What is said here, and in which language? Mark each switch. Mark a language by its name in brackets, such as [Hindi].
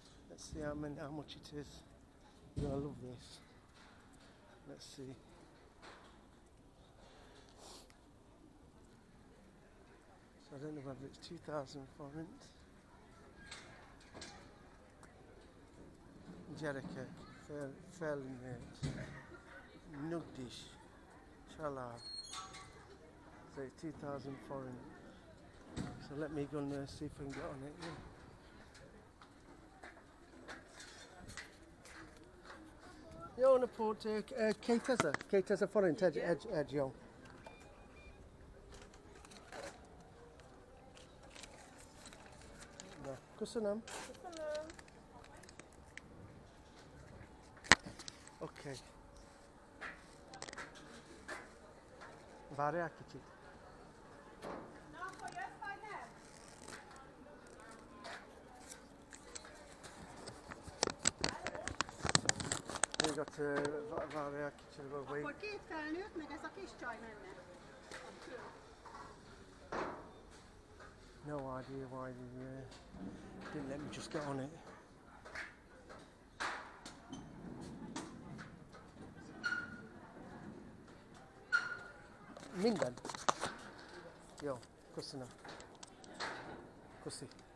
[English] Let's see how much it is. Yeah, I love this. Let's see. So I don't know whether it's 2,000 forints. [Hungarian] Gyerekek, felnőtt, nyugdíj, család. [English] So 2,000 forints. So let me go and see if I can get on it. Yeah. [Hungarian] Jó napot, 2000 forint egy jó. Na, köszönöm. Oké. Várjál kicsit. Na, akkor jössz vagy nem? Még ott várjál kicsit. Akkor két felnőtt, meg ez a kis csaj menne. [English] No idea why they didn't let me just get on it. [Hungarian] Minden. Jó, köszönöm. Köszi.